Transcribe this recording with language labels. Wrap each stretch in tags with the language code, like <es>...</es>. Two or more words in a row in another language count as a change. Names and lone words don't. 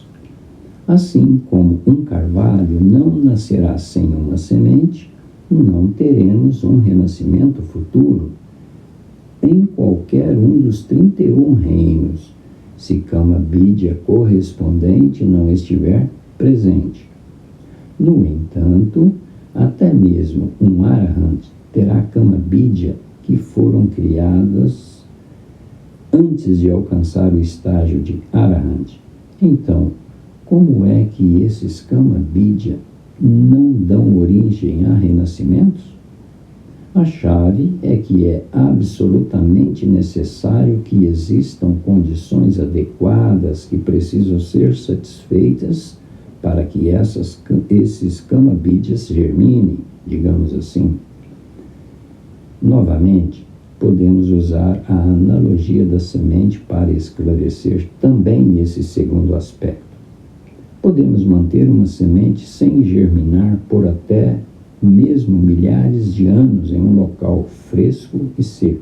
<pt>Assim como um carvalho não nascerá sem uma semente, não teremos um renascimento futuro em qualquer um dos 31 reinos, se kama bidya correspondente não estiver presente. No entanto, até mesmo um Arahant terá kama bidya que foram criadas antes de alcançar o estágio de Arahant. Então, como é que esses kama bidya não dão origem a renascimentos? A chave é que é absolutamente necessário que existam condições adequadas que precisam ser satisfeitas para que esses kama bidyas germinem, digamos assim. Novamente, podemos usar a analogia da semente para esclarecer também esse segundo aspecto. Podemos manter uma semente sem germinar por até mesmo milhares de anos em um local fresco e seco.</pt>